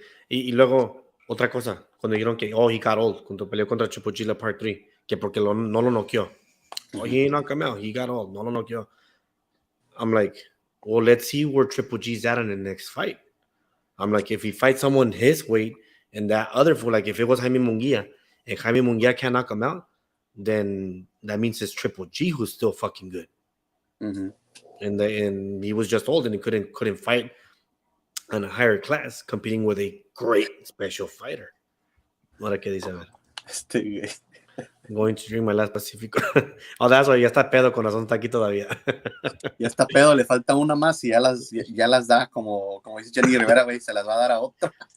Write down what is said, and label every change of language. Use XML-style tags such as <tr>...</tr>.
<es>Y luego, otra cosa, cuando dijeron que,</es> <en>he got old,</en> <es>cuando peleó contra Triple G la Part 3, que porque no lo noqueó.</es> <en>Oh, he ain't knocked him out. He got old.</en> <es>No lo noqueó.</es> <en>I'm like, well, let's see where Triple G's at in the next fight. I'm like, if he fights someone his weight, and that other fool, like if it was Jaime Munguia, and Jaime Munguia can't knock him out, then that means it's Triple G who's still fucking good. And he was just old and he couldn't fight on a higher class, competing with a great special fighter.</en> <es>Ahora qué dice, a ver.</es> <en>I'm going to drink my last Pacifico. Oh, that's why</en> <es>ya está pedo, con razón está aquí todavía. Ya está pedo, le falta una más y ya las da como dice Jenny Rivera, güey, se las va a dar a otra.</es>